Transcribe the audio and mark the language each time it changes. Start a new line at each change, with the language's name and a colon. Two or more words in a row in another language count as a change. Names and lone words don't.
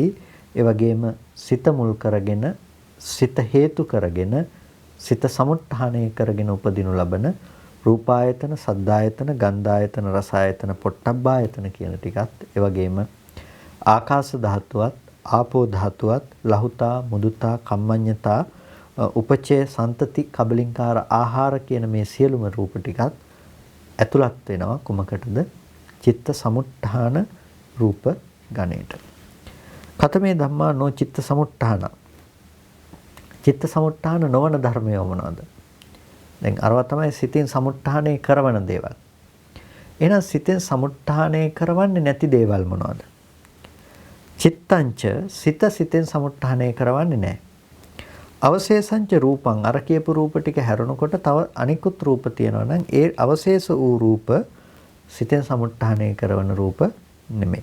Sinhala: ඒ වගේම සිත මුල් කරගෙන සිත හේතු කරගෙන සිත සමුට්ඨානය කරගෙන උපදිනු ලබන රූපායතන, සද්ධායතන, ගන්ධායතන, රසායතන, පොට්ටබ්බායතන කියන ටිකත් ඒ වගේම ආකාශ ධාතුවත්, ආපෝ ධාතුවත්, ලහුතා, මුදුතා, කම්මඤ්ඤතා, උපචේ, සන්තති, කබලින්කාර ආහාර කියන මේ සියලුම රූප ටිකත් ඇතුළත් වෙනවා කුමකටද? චිත්ත සමුට්ඨාන රූප ගණයට.
Pali: කතමේ ධම්මා නෝ චිත්ත සමුට්ඨාන.
Sinhala: චිත්ත සමුට්ඨාන නොවන ධර්මය මොනවාද? දැන් අරවා තමයි සිතින් සමුට්ඨානය කරවන දේවල්. එහෙනම් සිතෙන් සමුට්ඨානය කරවන්නේ නැති දේවල් මොනවාද? චිත්තංච සිත සිතෙන් සමුට්ඨානය කරවන්නේ නැහැ.
Pali: අවශේෂංච රූපං
Sinhala: අර කියපු රූප ටික හැරෙනකොට තව අනිකුත් රූප තියෙනවා නම් ඒ අවශේෂ වූ රූප සිතෙන් සමුට්ඨානය කරවන රූප නෙමෙයි.